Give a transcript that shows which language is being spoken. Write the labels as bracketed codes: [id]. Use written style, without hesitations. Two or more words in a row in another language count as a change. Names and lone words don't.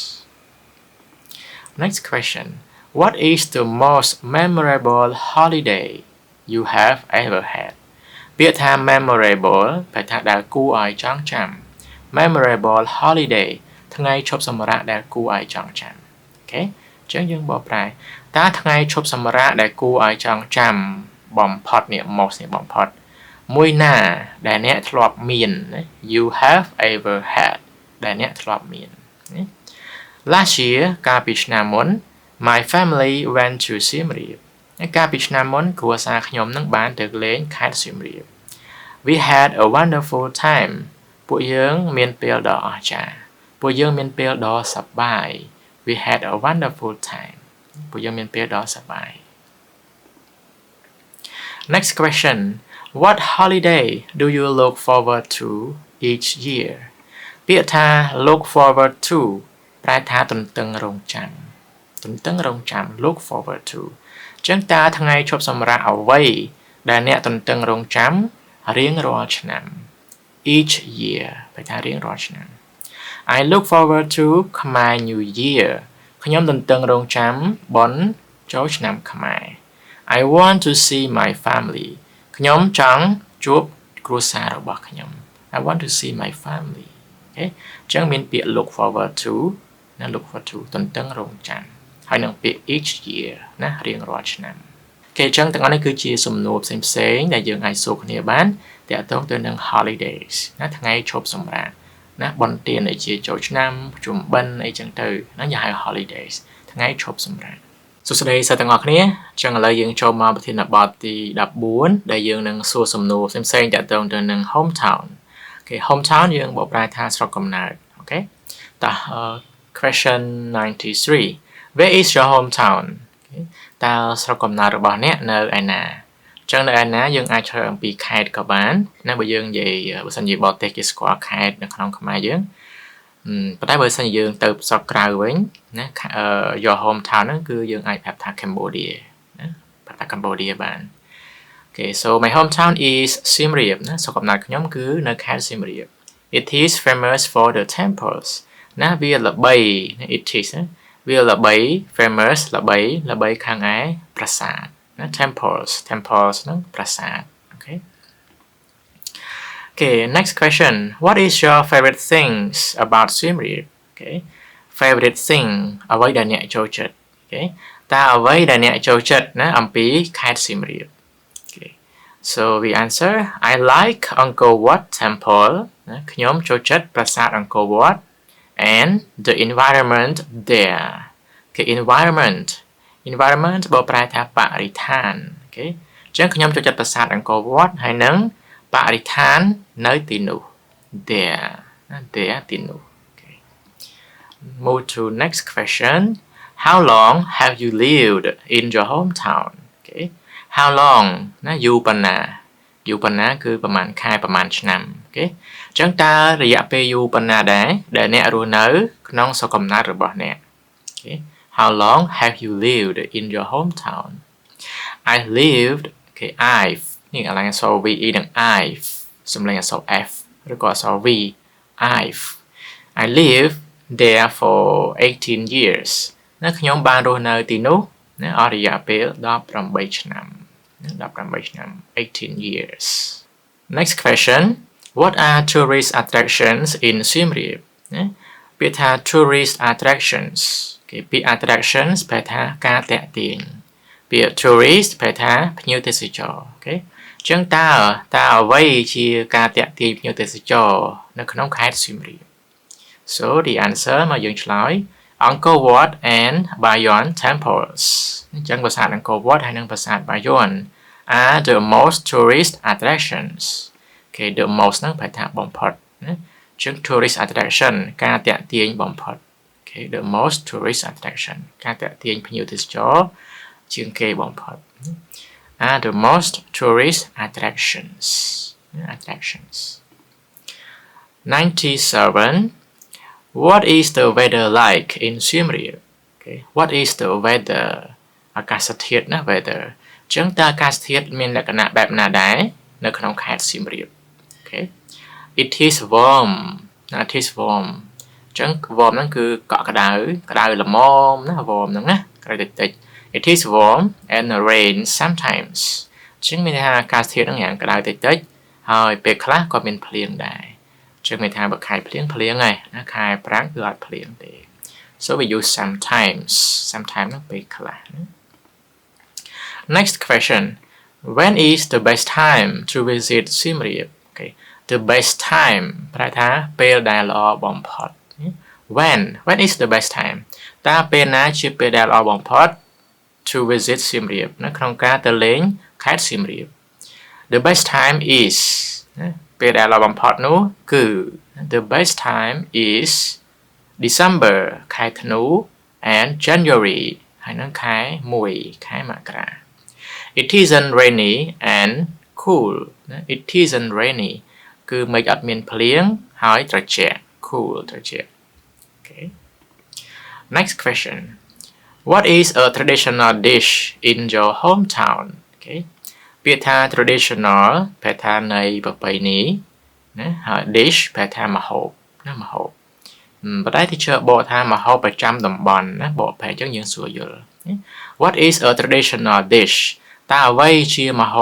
[en] Next question What is the most memorable holiday you have ever had [km] ពាក្យថា memorable ប្រែថាដែលគួរឲ្យចងចាំ [en] memorable holiday [km] ថ្ងៃឈប់សម្រាកដែលគួរឲ្យចង ចាំ Okay អញ្ចឹងយើងបកប្រែតើថ្ងៃឈប់សម្រាកដែលគួរឲ្យចងចាំបំផុតនេះ most នេះបំផុត មួយណាដែលអ្នកធ្លាប់មាន [en] You have ever had [km] ដែលអ្នកធ្លាប់មាន [en] Last year [km] កាលពីឆ្នាំមុន [en] My family went to Siem Reap [km] កាលពីឆ្នាំមុនគ្រួសារខ្ញុំនឹងបានទៅលេងខេត្ត Siem Reap [en] We had a wonderful time [km] ពួកយើងមានពេលដ៏អស្ចារ្យពួកយើងមានពេលដ៏សប្បាយ [en] We had a wonderful time [km] ពួកយើងមានពេលដ៏សប្បាយ [en] Next question What holiday do you look forward to each year [km] ពាក្យថា [en] look forward to [km] ប្រែថា ទន្ទឹងរង់ចាំ [en] look forward to [km] ចឹងតើថ្ងៃឈប់សម្រាកអ្វីដែលអ្នកទន្ទឹងរង់ចាំរៀងរាល់ឆ្នាំ [en] each year [km] ប្រែថារៀងរាល់ឆ្នាំ [en] I look forward to Khmer New Year [km] ខ្ញុំទន្ទឹងរង់ចាំបុណ្យចូលឆ្នាំខ្មែរ [en] I want to see my family [km] ខ្ញុំចង់ ជួបគ្រួសាររបស់ខ្ញុំ [en] I want to see my family [km] អូខេចឹងមានពាក្យ [en] look forward to [km] ណា [en] look forward to [km] ទន្ទឹងរង់ចាំហើយនឹងពាក្យ [en] each year [km] ណារៀងរាល់ឆ្នាំអូខេចឹងទាំងអស់នេះគឺជាសំណួរផ្សេងដែលយើងអាចសួរគ្នាបានទាក់ទងទៅ នឹង holidays ណាថ្ងៃឈប់សម្រាកណាបុណ្យទានដែលជាចូលឆ្នាំប្រជុំបិណ្ឌអីចឹងទៅហ្នឹងគេហៅ holidays ថ្ងៃឈប់សម្រាកសួស្តីសិស្សទាំងអស់គ្នាចឹងឥឡូវយើងចូលមកប្រធានបទទី14ដែលយើង នឹងសួរសំណួរផ្សេងទាក់ទងទៅនឹង hometown អូខេ hometown យើងបកប្រែថាស្រុកកំណើតអូខេតោះ [en] question 93 Where is your hometown [km] តើស្រុក កំណើតរបស់អ្នកនៅឯណាចឹងនៅឯណាយើងអាចឆ្លើយអំពីខេត្តក៏បានណាបើយើងនិយាយបើ សិនជាបរទេសគេស្គាល់ខេត្តនៅក្នុងខ្មែរយើងប៉ុន្តែបើសិនជាយើងទៅស្រុកក្រៅវិញណា [en] your hometown [km] ហ្នឹងគឺយើងអាចប្រាប់ថា Cambodia ណាប្រាប់ថា Cambodia បាន [en] Okay so my hometown is Siem Reap [km] ណាស្រុកកំណើតខ្ញុំគឺនៅខេត្ត Siem Reap [en] It is famous for the temples [km] ណាវាល្បី [en] it is [km] ណាវាល្បី famous ល្បីខាងឯប្រាសាទណា temples ហ្នឹងប្រាសាទ [en] Okay next question what is your favorite things about Siem Reap Okay favorite thing [km] អ្វីដែលអ្នកចូលចិត្ត Okay តើអ្វីដែលអ្នកចូលចិត្តណាអំពីខេត្ត Siem Reap [en] Okay so we answer I like Angkor Wat temple [km] ណាខ្ញុំចូល ចិត្តប្រាសាទ [en] Angkor Wat and the environment there Okay environment environment [km] បើប្រែថាបរិស្ថានអូខេអញ្ចឹងខ្ញុំចូលចិត្តប្រាសាទអង្គរវត្តហើយនឹងប រិស្ថាននៅទីនោះ [en] there ទីនោះ okay move to next question how long have you lived in your hometown okay how long ណា [km] យូរប៉ុណ្ណាគឺប្រហែលខែប្រហែលឆ្នាំអូខេអញ្ចឹងតើរយៈពេលយូរប៉ុណ្ណាដែរដែលអ្នករស់នៅក្នុងស្រុកកំណើតរបស់អ្នកអូខេ [en] how long have you lived in your hometown I lived okay I've [km] នេះអាឡែងអក្សរ ve និង I've សំឡេងអក្សរ f ឬក៏អក្សរ v I've [en] I lived there for 18 years [km] ណាខ្ញុំបានរស់នៅទីនោះណាអស់រយៈពេល18ឆ្នាំ [en] 18 years next question what are tourist attractions in Siem Reap [km] ណាពាក្យថា [en] tourist attractions [km] គេពាក្យ [en] attractions [km] ប្រែថាការទាក់ទាញពាក្យ [en] tourist [km] ប្រែថាភ្ញៀវទេសចរអូខេអញ្ចឹងតើអ្វីជាការទាក់ទាញភ្ញៀវទេសចរនៅក្នុងខេ ត្តសៀមរាប [en] so the answer [km] មកយើងឆ្លើយ [en] Angkor Wat and Bayon temples [km] អញ្ចឹងប្រាសាទអង្គរវត្តហើយនិងប្រាសាទបាយ័ន [en] are the most tourist attractions [km] គេ [en] the most [km] ហ្នឹងប្រែថាបំផុតណាអញ្ចឹង [en] tourist attraction [km] ការទាក់ទាញបំផុត [en] okay the most tourist attraction [km] ការទាក់ទាញភ្ញៀវទេសចរជាងគេបំផុត [en] are the most tourist attractions 97 what is the weather like in Siem Reap okay what is the weather [km] អាកាសធាតុណា [en] weather [km] អញ្ចឹងតើអាកាស ធាតុមានលក្ខណៈបែបណាដែរនៅក្នុងខេត្តសៀមរាប [en] okay it is warm [km] ណា [en] it is warm [km] អញ្ចឹង warm ហ្នឹងគឺកក់ក្ដៅល្មមណា warm ហ្នឹងណាក្ដៅតិច [en] it is warm and rain sometimes [km] អញ្ចឹងមានថាអាកាសធាតុហ្នឹងយ៉ាងក្ដៅតិចហើយពេលខ្លះក៏មានភ្លៀងដែរអញ្ចឹងមានថាបើខែភ្លៀងហើយណាខែប្រាំងគឺអត់ភ្លៀងទេ [en] so we use sometimes [km] ហ្នឹងពេលខ្លះណា [en] next question when is the best time to visit Siem Reap okay the best time [km] ប្រែថាពេលដែលល្អបំផុត [en] when is the best time [km] តើពេលណាជាពេលដែលល្អបំផុត [en] to visit Siem Reap [km] នៅក្នុងការទៅលេងខេត្តសៀមរាប [en] the best time is [km] ពេលដែលល្អបំផុតនោះគឺ [en] the best time is December [km] ខែ ធ្នូ [en] and January [km] ហើយនឹងខែ1ខែមករា [en] it isn't rainy and cool it isn't rainy [km] គឺមេឃអត់មានភ្លៀងហើយត្រជាក់ cool ត្រជាក់ [en] okay next question what is a traditional dish in your hometown okay [km] ពាក្យថា traditional ប្រែថា នៃប្រពៃណីណាហើយ dish ប្រែថាម្ហូបណាម្ហូបប៉ុន្តែ teacher បកថាម្ហូបប្រចាំតំបន់ណាបកប្រែអញ្ចឹងយើងស្រួលយល់ [en] what is a traditional dish [km] តើអ្វីជាម្ហូប